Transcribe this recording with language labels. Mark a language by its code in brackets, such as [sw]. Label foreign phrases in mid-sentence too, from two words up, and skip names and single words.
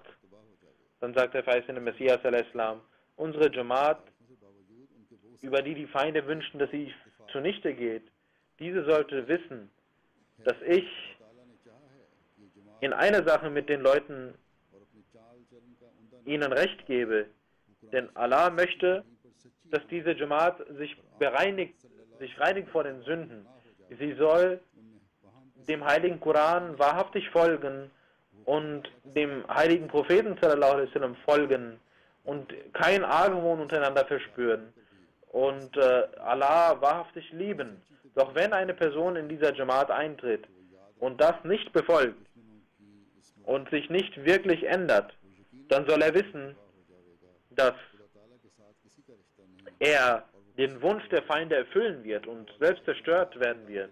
[de] Dann sagt der verheißene Messias al-Islam, unsere Jamaat, über die Feinde wünschen, dass sie zunichte geht, diese sollte wissen, dass ich in einer Sache mit den Leuten ihnen Recht gebe. Denn Allah möchte, dass diese Jamaat sich reinigt vor den Sünden. Sie soll dem heiligen Koran wahrhaftig folgen und dem heiligen Propheten [ar] صلى الله عليه وسلم [de] folgen und kein Argwohn untereinander verspüren und Allah wahrhaftig lieben. Doch wenn eine Person in dieser Jamaat eintritt und das nicht befolgt und sich nicht wirklich ändert, dann soll er wissen, dass er den Wunsch der Feinde erfüllen wird und selbst zerstört werden wird.